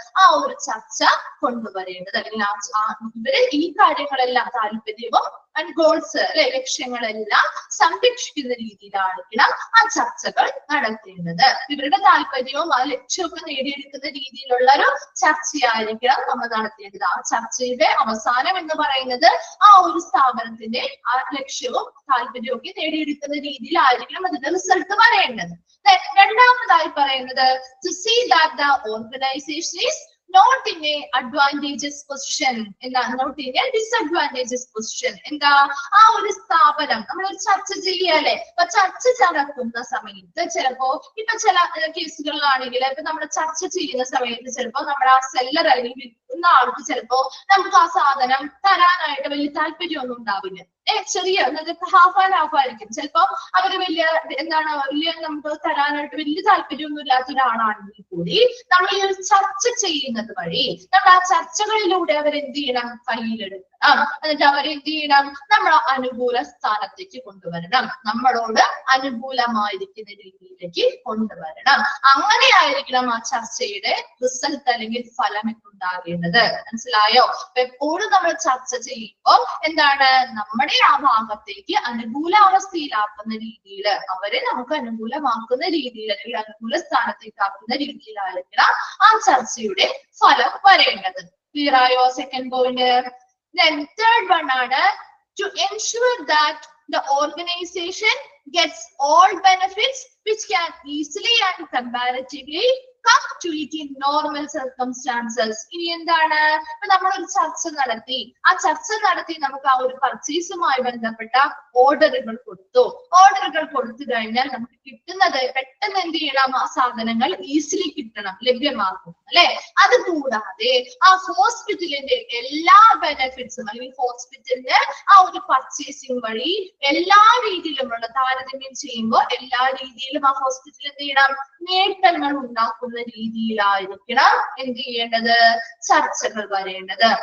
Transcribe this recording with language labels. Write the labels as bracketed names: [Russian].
[Malayalam] ആ ഒരു ചർച്ച കൊണ്ടുവരേണ്ടത്. അല്ലെങ്കിൽ ഇവര് ഈ കാര്യങ്ങളെല്ലാം താല്പര്യവും ഗോൾസ് അല്ലെ, ലക്ഷ്യങ്ങളെല്ലാം സംരക്ഷിക്കുന്ന രീതിയിലായിരിക്കണം ആ ചർച്ചകൾ നടത്തേണ്ടത്. ഇവരുടെ താല്പര്യവും ആ ലക്ഷ്യമൊക്കെ നേടിയെടുക്കുന്ന രീതിയിലുള്ള ഒരു ചർച്ചയായിരിക്കണം നമ്മൾ നടത്തേണ്ടത്. ആ ചർച്ചയുടെ അവസാനം എന്ന് പറയുന്നത് ആ ഒരു സ്ഥാപനത്തിന്റെ ആ ലക്ഷ്യവും താല്പര്യവും ഒക്കെ നേടിയെടുക്കുന്ന രീതിയിലായിരിക്കണം അതിന്റെ റിസൾട്ട് വരേണ്ടത്. രണ്ടാമതായി പറയുന്നത് [English] to see that the organization is not in a advantageous position. [Malayalam] എന്താ? [English] not in a disadvantageous position. [Malayalam] എന്താ? ആ ഒരു സ്ഥാപനം നമ്മളൊരു ചർച്ച ചെയ്യാല്ലേ. അപ്പൊ ചർച്ച നടക്കുന്ന സമയത്ത് ചിലപ്പോ ഇപ്പൊ ചില കേസുകളിലാണെങ്കിൽ ഇപ്പൊ നമ്മൾ ചർച്ച ചെയ്യുന്ന സമയത്ത് ചിലപ്പോ നമ്മുടെ ആ സെല്ലർ അല്ലെങ്കിൽ വിൽക്കുന്ന ആൾക്ക് ചിലപ്പോ നമുക്ക് ആ സാധനം തരാനായിട്ട് വലിയ താല്പര്യമൊന്നും ഉണ്ടാവില്ല. ചെറിയ ഹാഫ് ആൻഡ് ഹാഫ് ആയിരിക്കും. ചിലപ്പോ അവര് വലിയ നമുക്ക് തരാനായിട്ട് വലിയ താല്പര്യമൊന്നും ഇല്ലാത്ത ഒരാളാണെങ്കിൽ കൂടി നമ്മൾ ഈ ഒരു ചർച്ച ചെയ്യുന്നത് വഴി നമ്മൾ ആ ചർച്ചകളിലൂടെ അവരെന്ത് ചെയ്യണം? കയ്യിലെടുക്കണം. എന്നിട്ട് അവരെ എന്ത് ചെയ്യണം, നമ്മൾ അനുകൂല സ്ഥാനത്തേക്ക് കൊണ്ടുവരണം, നമ്മളോട് അനുകൂലമായിരിക്കുന്ന രീതിയിലേക്ക് കൊണ്ടുവരണം. അങ്ങനെയായിരിക്കണം ആ ചർച്ചയുടെ റിസൾട്ട് അല്ലെങ്കിൽ ഫലം ഉണ്ടാകേണ്ടത്. മനസ്സിലായോ? അപ്പൊ എപ്പോഴും നമ്മൾ ചർച്ച ചെയ്യുമ്പോൾ എന്താണ്, നമ്മുടെ ആ ഭാഗത്തേക്ക് അനുകൂലാവസ്ഥയിലാക്കുന്ന രീതിയിൽ, അവരെ നമുക്ക് അനുകൂലമാക്കുന്ന രീതിയിൽ അല്ലെങ്കിൽ അനുകൂല സ്ഥാനത്തേക്ക് ആക്കുന്ന രീതിയിലായിരിക്കണം ആ ചർച്ചയുടെ ഫലം വരേണ്ടത്. ക്ലിയർ ആയോ? Second point. [English] Then third one ആണ് to ensure that the organization gets all benefits which can easily and comparatively come to it in normal circumstances. [Malayalam] ഇനി എന്താണ്, നമ്മളൊരു ചർച്ച നടത്തി, ആ ചർച്ച നടത്തി നമുക്ക് ആ ഒരു പർച്ചേസുമായി ബന്ധപ്പെട്ട ഓർഡറുകൾ കൊടുത്തു. ഓർഡറുകൾ കൊടുത്തു കഴിഞ്ഞാൽ നമുക്ക് കിട്ടുന്നത് പെട്ടെന്ന് എന്ത് ചെയ്യണം, ആ സാധനങ്ങൾ ഈസിലി കിട്ടണം, ലഭ്യമാക്കും അല്ലെ. അത് കൂടാതെ ആ ഹോസ്പിറ്റലിന്റെ എല്ലാ ബെനിഫിറ്റ്സും അല്ലെങ്കിൽ ഹോസ്പിറ്റലിന്റെ ആ ഒരു പർച്ചേസിംഗ് വഴി എല്ലാ രീതിയിലുമുള്ള താരതമ്യം ചെയ്യുമ്പോൾ എല്ലാ രീതിയിലും ആ ഹോസ്പിറ്റൽ എന്ത് ചെയ്യണം, നേട്ടങ്ങൾ ഉണ്ടാക്കുന്ന രീതിയിലായിരിക്കണം എന്ത് ചെയ്യേണ്ടത്, ചർച്ചകൾ വരേണ്ടത്.